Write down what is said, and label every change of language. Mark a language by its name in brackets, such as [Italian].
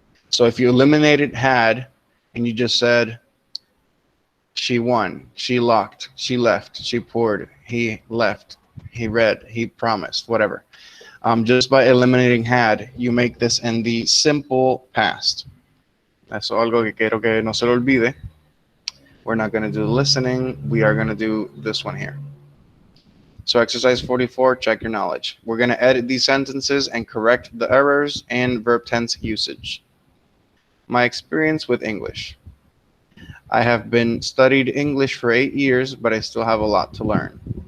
[English] So if you eliminated had and you just said she won, she locked, she left, she poured, he left, he read, he promised, whatever. Just by eliminating had, you make this in the simple past. [Spanish] Eso es algo que quiero que no se lo olvide. [English] We're not going to do the listening. We are going to do this one here. So exercise 44, check your knowledge. We're going to edit these sentences and correct the errors in verb tense usage. My experience with English. I have been studied English for 8 years, but I still have a lot to learn.